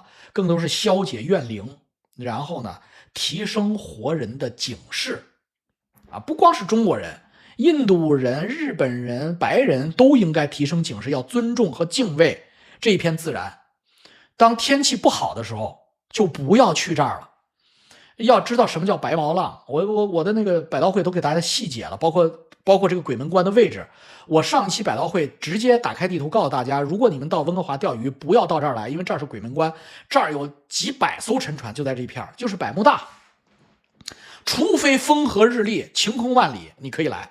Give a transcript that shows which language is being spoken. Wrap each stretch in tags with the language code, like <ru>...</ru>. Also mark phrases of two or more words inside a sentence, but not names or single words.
<zh>更多是消解怨靈，然後呢，提升活人的警示啊！不光是中國人，印度人、日本人、白人都應該提升警示，要尊重和敬畏這一片自然。當天氣不好的時候，就不要去這兒了。要知道什麼叫白毛浪，我的那個百道匯都給大家細解了，包括這個鬼門關的位置。我上一期百道匯直接打開地圖告訴大家，如果你們到溫哥華釣魚，不要到這兒來，因為這兒是鬼門關，這兒有幾百艘沉船就在這一片，就是百慕大。除非風和日麗、晴空萬里，你可以來。</zh>